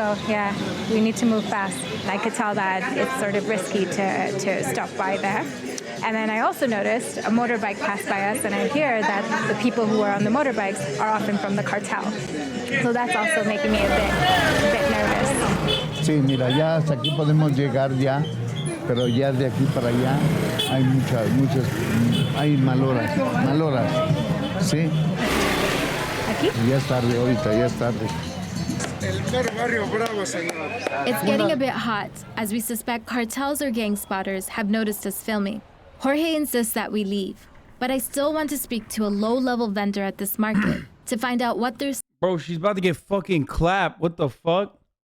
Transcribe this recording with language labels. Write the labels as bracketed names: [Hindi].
[English] Yeah, we need to move fast. I could tell that it's sort of risky to stop by there. And then I also noticed a motorbike passed by us, and I hear that the people who are on the motorbikes are often from the cartel. So that's also making me a bit nervous. [Spanish] Sí, mira, ya hasta aquí podemos llegar ya, pero ya de aquí para allá hay muchas, hay maloras, ¿sí? ¿Aquí? Ya es tarde ahorita, ya es tarde. [English] It's getting a bit hot, as we suspect cartels or gang spotters have noticed us filming. Jorge insists that we leave, but I still want to speak to a low-level vendor at this market to find out what their... Bro, she's about to get fucking clapped. What the fuck?